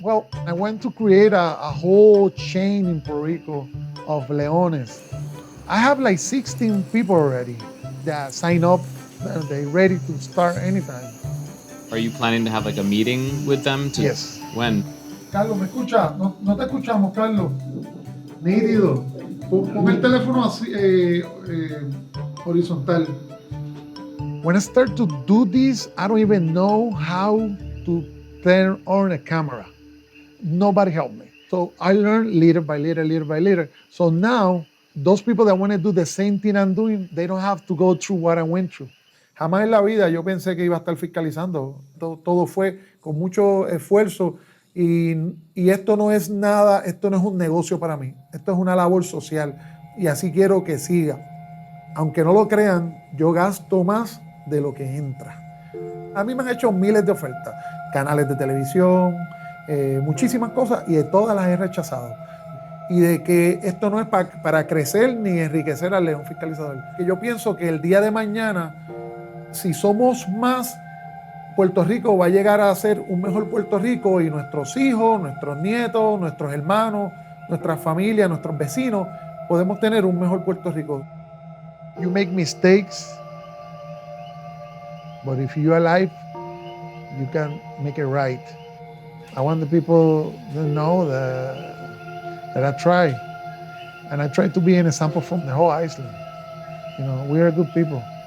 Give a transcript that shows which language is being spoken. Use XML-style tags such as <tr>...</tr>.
<en>Well, I want to create a whole chain in Puerto Rico of leones. I have like 16 people already that sign up and they're ready to start anytime. Are you planning to have like a meeting with them? Yes. When?</en> <es>Carlos, ¿me escucha? No te escuchamos, Carlos. Nítido. Pon el teléfono así, horizontal.</es> <en>When I start to do this, I don't even know how to turn on a camera. Nobody helped me. So I learned little by little. So now, those people that want to do the same thing I'm doing, they don't have to go through what I went through.</en> <es>Jamás en la vida yo pensé que iba a estar fiscalizando. Todo fue con mucho esfuerzo y esto no es nada, esto no es un negocio para mí. Esto es una labor social y así quiero que siga. Aunque no lo crean, yo gasto más de lo que entra. A mí me han hecho miles de ofertas, canales de televisión, muchísimas cosas y de todas las he rechazado. Y de que esto no es para crecer ni enriquecer al león fiscalizador. Que yo pienso que el día de mañana, si somos más, Puerto Rico va a llegar a ser un mejor Puerto Rico y nuestros hijos, nuestros nietos, nuestros hermanos, nuestras familias, nuestros vecinos, podemos tener un mejor Puerto Rico.</es> <en>You make mistakes, but if you're alive, you can make it right. I want the people to know that I try. And I try to be an example from the whole island. We are good people.</en>